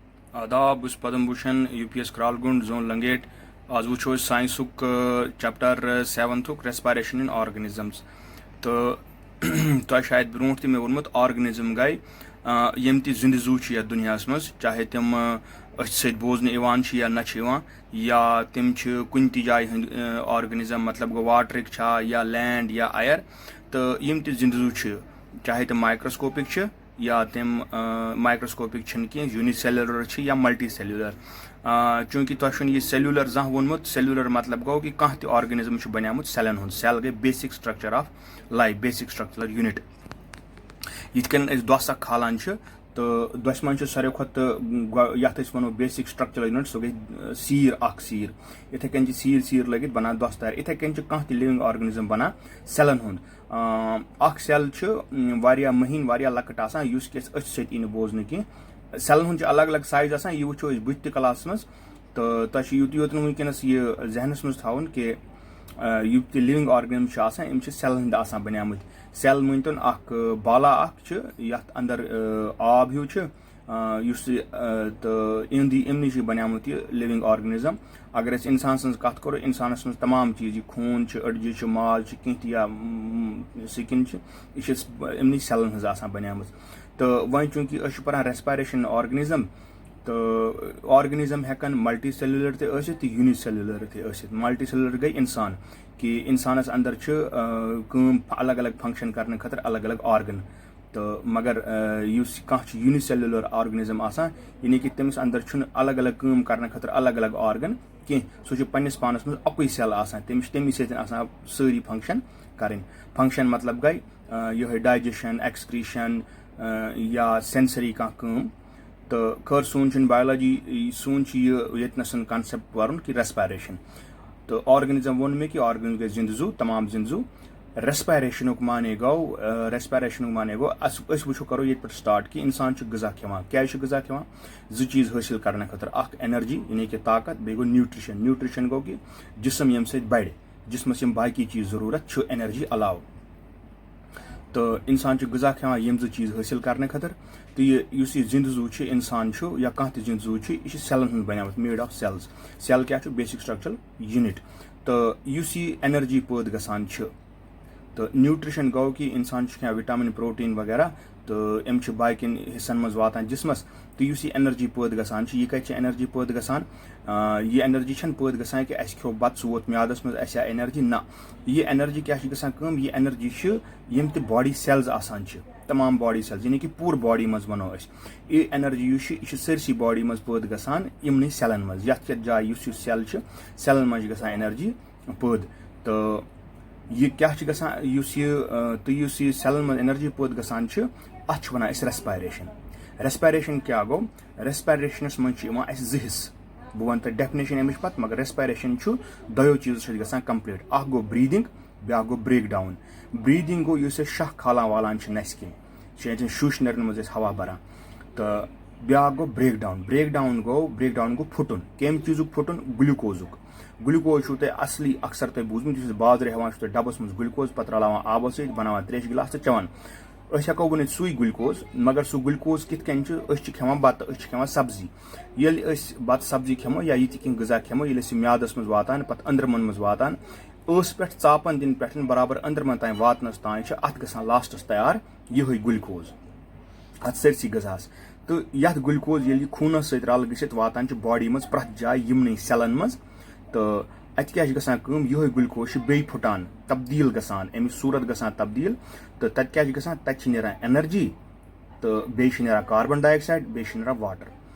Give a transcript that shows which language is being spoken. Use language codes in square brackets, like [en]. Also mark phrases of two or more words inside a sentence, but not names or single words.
[ks] आदाब बस पदम भूषण यूपीएस क्रालगुंड जोन लंगेट आज वो साइंसुक [en] Chapter 7 Respiration in Organisms [ks] तो तह शायद ब्रोट ते मे वोनमुत ऑर्गेनिज्म गई यम ति जिंद जू यथ दुनिया मज चाहे तम सत बोजन या न या तम कुन ति जाय ऑर्गेनिज्म मतलब गो वाटरिक या लैंड या आयर तो यम ति जिंद जू चाहे तम माइक्रोस्कोपिक या तम माइक्रोस्कोपिक कह यूनिसेलुलर या मल्टी सेलुलर चूंकि तुम यह सेलुलर जहाँ वोनमुत सेलुलर मतलब गो कि कह ऑर्गेनिज्म बनमुत सेलन हुंद सेल गई [en] basic structure of life basic structure unit [ks] यिथकन दस खालान तो दस मन सारे खुद ये वो [en] basic structure unit [ks] सह गई सीर इथे कन सीर लगित बनान दस तैयार इथे कन कह [en] living organism [ks] बनान सेलन हुंद सेल वारिया महीन वारिया लकट आसान युस किस सत बोजन कह सेलन हुंद अलग अलग साइज आसान यह वो बुत क्लास मज तो तुम यूत वनकस यह जहनस मज थवन कि युत [en] living organism [ks] आसान सेलन हंद आसान बनियामत सेल मनतन बाला यथ अंदर आब हूँ तो इमन बनियामत यह [en] living organism [ks] अगर इंसान सज कत करो इंसान मज तमाम चीज खून अड़जी माल कह या स्किन यह इमन सेलन हज आसान बनियामत तो वह चूंकि पान [en] respiration organism [ks] तो ऑर्गेनिज्म हेकन मल्टी सेलुलर तो यूनिसेलुलर मल्टी सेलुलर गई इंसान कि इंसानस अंदर अलग अलग फंक्शन करने खतर अलग अलग ऑर्गन तो मगर कह यूनिसेलुलर ऑर्गेनिज्म आसान यानी कि तमिस अंदर अलग अलग काम करने खतर अलग अलग ऑर्गन कह सह पन्निस पानस मज अकुई सेल आसान तमिस सतन सारी फंक्शन करें फंक्शन मतलब गई यह [en] digestion excretion [ks] या सेंसरी कह तो खर सोन बायोलॉजी सोन ये कॉन्सेप्ट वन कि रेस्पिरेशन तो ऑर्गेनिज्म वो मे कि ऑर्गेनिज्म गई जिंद जू तमाम जिंद जू रेस्पिरेशन माने गो वो करो ये स्टार्ट कि इंसान गजा खेवान क्या गजा खेवान जो चीज हासिल करने खतर एनर्जी यानी कि ताकत बे गो न्यूट्रिशन गो कि जिसम यम सत बढ़ जिसमस बाकी चीज जरूरत एनर्जी अलाव तो इंसान गजा खेवान यम जो चीज हासिल करने खतर तो यह जिंद जू इंसान या कह जिंद जू यह सेलन हंद बनियामत [en] made of cells [ks] सेल क्या [en] basic structure unit [ks] तो यह एनर्जी पैद गसान तो न्यूट्रिशन गो कि इंसान क्या विटामिन प्रोटीन वगैरह तो अम बाकिन हिस्सन मज वातान जिसमस तो यह एनर्जी पैद गसान यह कत एनर्जी पैद गसान यह एनर्जी पैद गसान कि अस खो बत वोत म्यादस मज अस एनर्जी ना यह एनर्जी क्या गसान यह एनर्जी यम त [en] body cells [ks] आसान तमाम [en] body cells [ks] यानी कि पूर बॉडी मज वनो यह एनर्जी यह सरसी बॉडी मज पैद गसान इमन सेलन मज यथ जाय सेल सेलन मज गसान एनर्जी पैद तो यह क्या तो सेलन मज एनर्जी पैद गसान अत वन रेस्पिरेशन क्या गो रेस्पिरेशनस मज जिस बह वन तो डेफिनेशन अमिच पत मगर रेस्पिरेशन दो चीजों गसान कंप्लीट गो ब्रीदिंग ब्या गो [en] break down [ks] ब्रीदिंग गो शह खालान वालान नस कह शुश नरन मज हवा बरान तो ब्या गो [en] break down [ks] गो फुटन कम चीज़ फुटन ग्लूकोज तुम असली अक्सर तुम बूजमुत बाजर हेवान डबस मज ग्लूकोज पे रलावान आबो सत बनावान त्रेश गिलास तो चवान हेको वन सुई ग्लूकोज मगर सह ग्लूकोज कित खेवान बत खेवान सब्जी ये बत सब्जी खेमो या ये गजा खेमो ये म्यादस मज वातान पे अंदरमन मज वातान पे चापन दिन पे बराबर अंदरमन तान वातनस तान अत गसान लास्टस तैयार यह ग्लूकोज अत सरसी गजास तो यथ ग्लूकोज ये खूनस सत रल गसित वातान बॉडी मज प्रथ जाय यमन सेलन मज तो अत क्या गसान यह ग्लूकोज बे फुटान तब्दील गसान अमिच सूरत गसान तब्दील तो तत क्या गसान तत नेरान एनर्जी तो बे [en] carbon dioxide [ks] बे वाटर